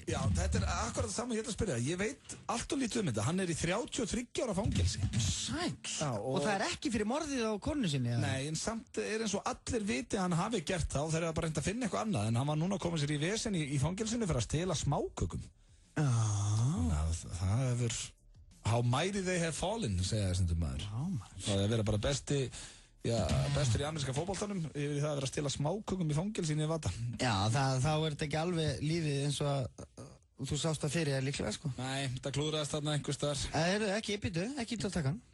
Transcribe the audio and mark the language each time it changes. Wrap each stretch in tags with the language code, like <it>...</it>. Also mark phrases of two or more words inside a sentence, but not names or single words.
<is>Já, þetta er akkurat það saman ég ætla að spyrja. Ég veit allt og lítið þetta. Hann er í 33 ára fangelsi. Sæll. Og það er ekki fyrir morðið á konu sinni? Nei, en samt er eins og allir viti að hann hafi gert það og þeir eru bara reynd að finna eitthvað annað. En hann var núna að koma sér í vesen í fangelsinu fyrir að stela smákökum. Það hefur...</is> <en>How mighty they have fallen,</en> <is>segja þessum maður. Það er verið bara bestur í ameríska fótboltanum yfir það að vera að stela smákökum í fangelsinni í Vata. Já, þá er þetta ekki alveg lífið eins og að þú sást það fyrir þér líklega, sko. Nei, það klúðraðist þarna einhvers staðar. Ekki, ekki til að taka hann.</is>